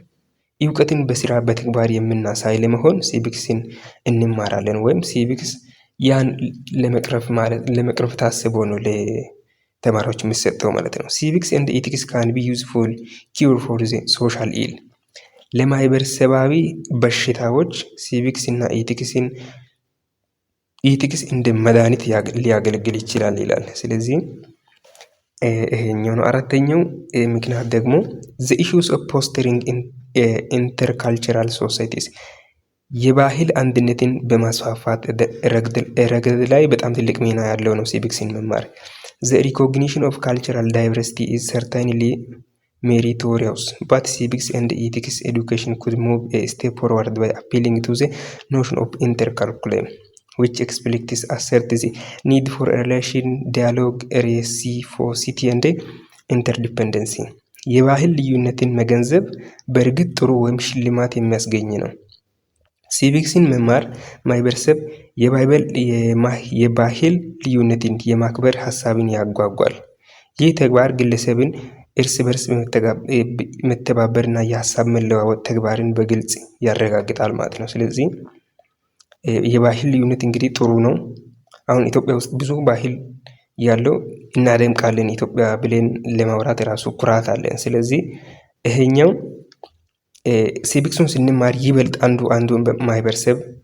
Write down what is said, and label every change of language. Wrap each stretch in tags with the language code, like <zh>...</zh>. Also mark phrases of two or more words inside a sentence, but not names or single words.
<am>እውቀትን በስራ በተግባር የምናሳይ ለመሆን ሲቪክስን እንማራለን ወይም ሲቪክስ ያን ለመቅረፍ ታስቦ ነው ለተማሪዎች የሚሰጠው ማለት ነው።</am> <en>Civics and ethics can be useful cure for the social ill</en> <am>ለማህበረሰባዊ በሽታዎች ሲቪክስ እና ኢቲክስ እንደ መድኃኒት ሊያገለግል ይችላል ይላል። ስለዚህ ይሄኛው ነው። አራተኛው ምክንያት ደግሞ</am> <en>the issues of fostering intercultural societies</en> <am>የባህል አንድነትን በማስፋፋት ረገድ ላይ በጣም ትልቅ ሚና ያለው ነው ሲቪክስን መማር።</am> <en>the recognition of cultural diversity is certainly meritorious, but civics and ethics education could move a step forward by appealing to the notion of intercurriculum, which explicitly asserts the need for relation, dialogue, reciprocity and interdependency.</en> <am>የባህል ልዩነትን መገንዘብ በእርግጥ ጥሩ ወይም ሽልማት የሚያስገኝ ነው። ሲቪክስን መማር ማህበረሰብ የባህል ልዩነትን የማክበር ሀሳብን ያጓጓል። ይህ ተግባር ግለሰብን እርስ በርስ መተባበርና የሀሳብ መለዋወጥ ተግባርን በግልጽ ያረጋግጣል ማለት ነው። ስለዚህ የባህል ልዩነት እንግዲህ ጥሩ ነው። አሁን ኢትዮጵያ ውስጥ ብዙ ባህል ያለው እናደምቃለን ኢትዮጵያ ብለን ለማውራት የራሱ ኩራት አለን። ስለዚህ ይሄኛው ሲቪክሱን ስንማር ይበልጥ አንዱን ማህበረሰብ</am>